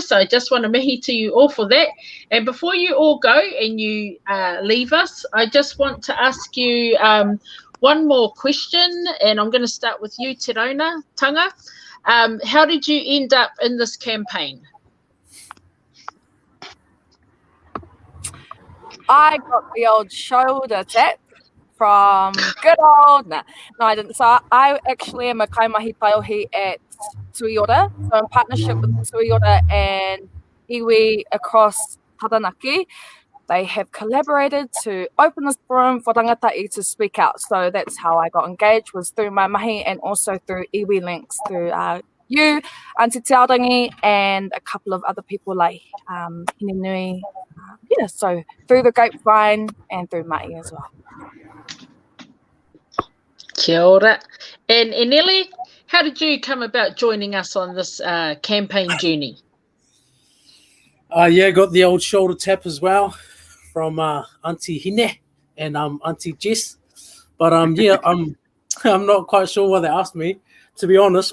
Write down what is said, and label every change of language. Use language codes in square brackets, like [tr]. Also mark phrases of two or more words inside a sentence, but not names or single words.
[en] So I just want to mihi to you all for that. And before you all go and you leave us, I just want to ask you one more question, and I'm going to start with you, Te Rauna Tanga. How did you end up in this campaign? I got the old shoulder tap from good old... No, I didn't. So I actually am a [mi] kaimahi taiohi [en] at Tuiora. So in partnership with Tuiora and iwi across Taranaki, they have collaborated to open this forum for rangatai to speak out. So that's how I got engaged, was through my mahi and also through iwi links, through you, Auntie Te Aorangi, and a couple of other people like Hinenui. So through the grapevine and through Mai as well. [mi] Kia ora. [en] And Nelly, how did you come about joining us on this campaign journey? Yeah, got the old shoulder tap as well from Auntie Hine and Auntie Jess. But yeah, I'm not quite sure why they asked me, to be honest.